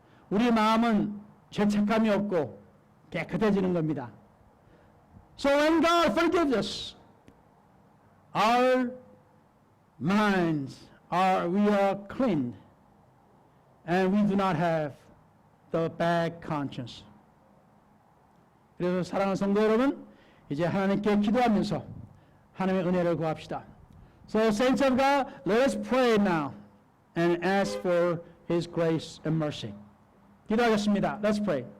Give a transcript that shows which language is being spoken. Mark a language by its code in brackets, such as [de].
[ko] 우리 마음은 죄책감이 없고 깨끗해지는 겁니다. [en] So when God forgives us, our minds we are cleaned and we do not have the bad conscience. [ko] 그래서 사랑하는 성도 여러분, 이제 하나님께 기도하면서 하나님의 은혜를 구합시다. [en] So saints of God, let us pray now and ask for His grace and mercy. [ko] 기도하겠습니다. [en] Let's pray.